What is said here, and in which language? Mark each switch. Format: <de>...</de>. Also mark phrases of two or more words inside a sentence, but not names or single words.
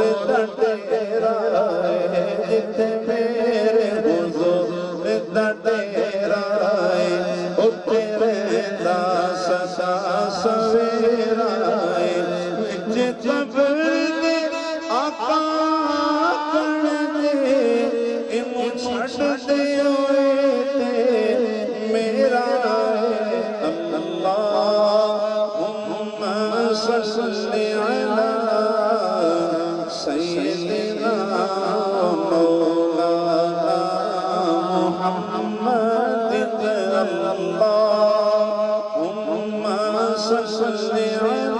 <pa>دا ڈیرا ہے جت میرے حضور دا ڈیرا ہے اتھے رہندا سدا سویرا ہے وچ قبر دے آقا کرنے انہوں چھڑ دے ہوئے تے میرا</pa> <ar>اللہم صل علی سیدنا مولانا محمد اللہم صل علی</ar>